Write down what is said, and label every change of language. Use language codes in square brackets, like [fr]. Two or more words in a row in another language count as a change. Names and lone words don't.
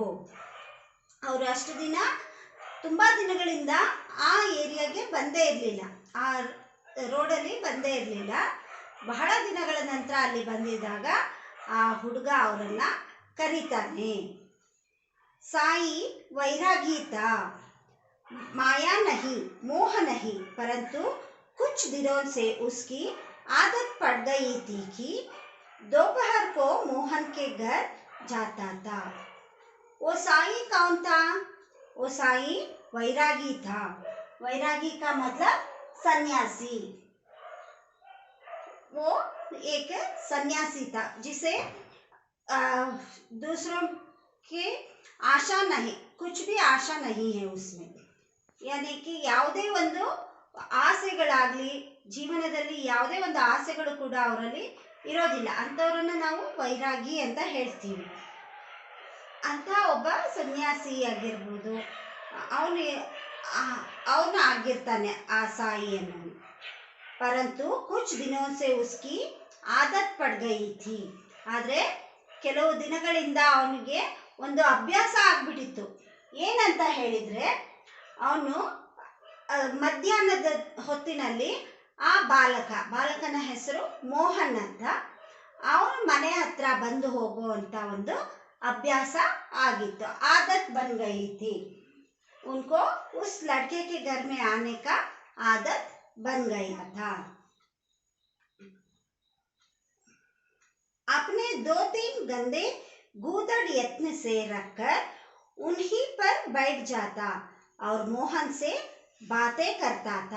[kn] ಅವರು ಅಷ್ಟು ದಿನ, ತುಂಬ ದಿನಗಳಿಂದ ಆ ಏರಿಯಾಗೆ ಬಂದೇ ಇರಲಿಲ್ಲ, ಆ ರೋಡಲ್ಲಿ ಬಂದೇ ಇರಲಿಲ್ಲ. ಬಹಳ ದಿನಗಳ ನಂತರ ಅಲ್ಲಿ ಬಂದಿದ್ದಾಗ ಆ ಹುಡುಗ ಅವರನ್ನ ಕರೀತಾನೆ. [hi] ಸಾಯಿ वैरागी था, माया नहीं, मोह नहीं, परंतु कुछ दिनों से उसकी आदत पड़ गई थी कि दोपहर को मोहन के घर जाता था। वो साई कौन था? वो साई वैरागी था। वैरागी का मतलब सन्यासी। वो एक सन्यासी था जिसे दूसरों की आशा नहीं, कुछ भी आशा नहीं है उसमें. यानी कि [kn] ಯಾವುದೇ ಒಂದು ಆಸೆಗಳಾಗಲಿ, ಜೀವನದಲ್ಲಿ ಯಾವುದೇ ಒಂದು ಆಸೆಗಳು ಕೂಡ ಅವರಲ್ಲಿ ಇರೋದಿಲ್ಲ. ಅಂಥವ್ರನ್ನ ನಾವು ವೈರಾಗಿ ಅಂತ ಹೇಳ್ತೀವಿ. ಅಂತ ಒಬ್ಬ ಸನ್ಯಾಸಿ ಆಗಿರ್ಬೋದು, ಅವನು ಆಗಿರ್ತಾನೆ ಆ ಸಾಯಿ ಅನ್ನೋನು. [hi] परंतु कुछ दिनों से उसकी आदत पड़ गई थी, [kn] ಆದರೆ ಕೆಲವು ದಿನಗಳಿಂದ ಅವನಿಗೆ ಒಂದು ಅಭ್ಯಾಸ ಆಗ್ಬಿಟ್ಟಿತ್ತು. ಏನಂತ ಹೇಳಿದರೆ, ಅವನು ಮಧ್ಯಾಹ್ನದ ಹೊತ್ತಿನಲ್ಲಿ ಆ ಬಾಲಕನ ಹೆಸರು ಮೋಹನ್ ಅಂತ, ಅವನ ಮನೆ ಹತ್ರ ಬಂದು ಹೋಗುವಂಥ ಒಂದು ಅಭ್ಯಾಸ ಆಗಿತ್ತು. [hi] आदत बन गई थी. उनको उस लड़के के घर में आने का आदत बन गया था। अपने 2-3 गंदे गूदड़ यत्न से रखकर उन्हीं पर बैठ जाता और मोहन से बातें करता था।